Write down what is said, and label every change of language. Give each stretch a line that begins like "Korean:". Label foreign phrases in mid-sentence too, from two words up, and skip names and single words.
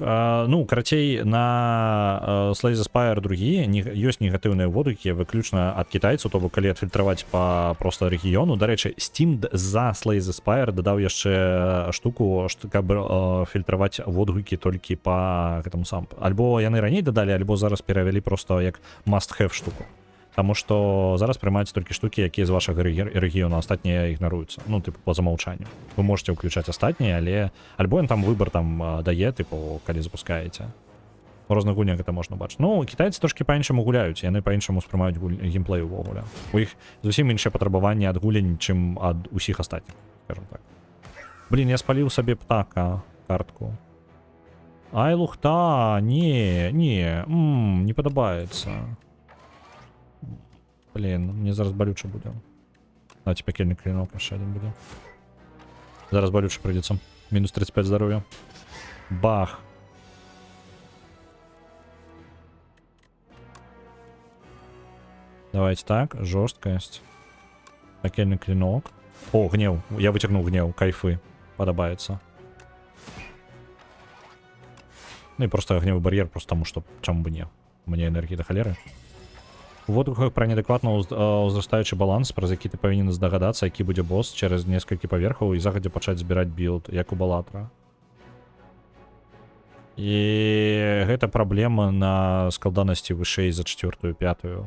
Belarusian: Ну, карацей, на Slay the Spire другі ёсць негатыўныя водгукі выключна ад кітайцаў, то бок калі адфільтраваць па проста рэгіёну. Дарэчы, Steam за Slay the Spire дадаў яшчэ штуку, каб фільтраваць водгукі толькі па гэтаму сам. Альбо яны раней дадалі, альбо зараз перавялі проста як must-have штуку. Таму што зараз прымаюцца толькі штукі, якія з вашага рэгіёну, астатнія ігнаруюцца. Ну, типу, па замаўчанню. Вы можете ўключаць астатнія, але альбо ён там выбар там дае, типу, калі запускаеце. У розных гульнях гэта можна бачыць. Ну, кітайцы трошкі па-іншаму гуляюць, яны па-іншаму спрымаюць геймплей увогуле. У іх зусім іншыя патрабаванні ад гулень, чым ад усіх астатніх, скажем так. Блін, я спаліў сабе птака картку. Ай, лухта, не падабаецца. Блин, мне зараз болюче буде.
Russian: Давайте пекельный клинок еще один буде. Зараз болюче придется. Минус 35 здоровья. Бах. Давайте так, жесткость. Пекельный клинок. О, гнев. Я вытягнул гнев. Кайфы. Подобается. Ну и просто гневый барьер, просто потому что, чему бы не. Мне энергии до холеры.
Belarusian: У водгуках пра неадэкватна ўзрастаючы баланс, праз які ты павінен здагадацца, які будзе босс через некалькі паверхаў і загадзя пачаць збіраць білд, як у балатра. І гэта праблема на складанасці вышэй за 4-ю, 5-ю.